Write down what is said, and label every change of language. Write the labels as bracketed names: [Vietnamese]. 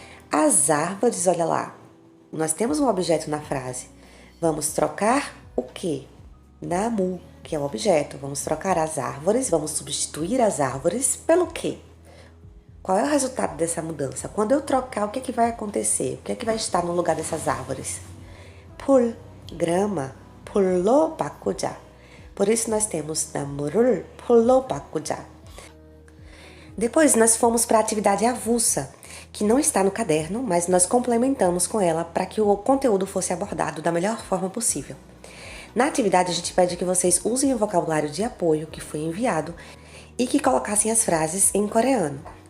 [Portuguese] As árvores, olha lá, nós temos um objeto na frase. Vamos trocar o quê? 나무, que é o objeto. Vamos trocar as árvores, vamos substituir as árvores pelo quê? Qual é o resultado dessa mudança? Quando eu trocar, o que é que vai acontecer? O que é que vai estar no lugar dessas árvores? [Korean] 풀, grama, 풀로 바꾸자. [Portuguese] Por isso nós temos [Korean] 나무를 풀로 바꾸자. [Portuguese] Depois nós fomos para a atividade avulsa, que não está no caderno, mas nós complementamos com ela para que o conteúdo fosse abordado da melhor forma possível. Na atividade, a gente pede que vocês usem o vocabulário de apoio que foi enviado e que colocassem as frases em coreano.